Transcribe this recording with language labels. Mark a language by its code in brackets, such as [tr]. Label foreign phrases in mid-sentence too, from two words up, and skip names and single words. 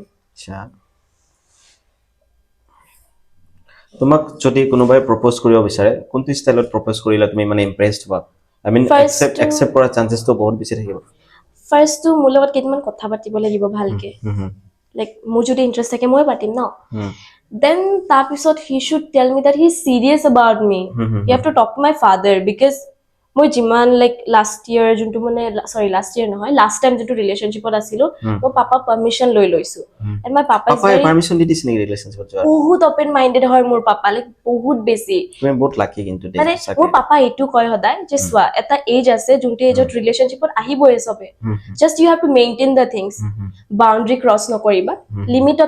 [as] আচ্ছা তোমাক যদি কোনোবাই প্ৰপ'জ কৰিব বিচাৰে কোনটো ষ্টাইলত প্ৰপ'জ কৰিলে তুমি মানে ইমপ্ৰেছড হোৱা [en] I mean accept [as] কৰাৰ চান্সেছটো বহুত বেছি থাকিব ফাৰ্ষ্টটো মোৰ লগত কেইদিনমান কথা পাতিব লাগিব ভালকে লাইক মোৰ যদি ইণ্টাৰেষ্ট থাকে মই পাতিম ন দেন তাৰপিছত [en] he should tell me that he is serious about me you have to talk to my father because [as] মই যিমান লাইক [en] last year [as] যোনটো মানে [en] last year [as] নহয় [en] last time [as] যোনটো ৰিলেশ্যনশ্বিপত আছিলো মই পাপাৰ পাৰ্মিশ্যন লৈ লৈছো [en] and my papa is [as] পাপাই ভেৰি পাৰ্মিশ্যন দি দিছে নেকি ৰিলেশ্যনশ্বিপত যোৱাৰ বহুত [en] open minded [as] হয় মোৰ পাপা লাইক বহুত বেছি তুমি বহুত লাকি কিন্তু দেই মানে সঁচাকে মোৰ পাপা এইটো কয় সদায় যে চোৱা এটা এজ আছে যোনটো এজত ৰিলেশ্যনশ্বিপত আহিবই চবে [en] just you have to maintain the things boundary [as] ক্ৰছ নকৰিবা লিমিটত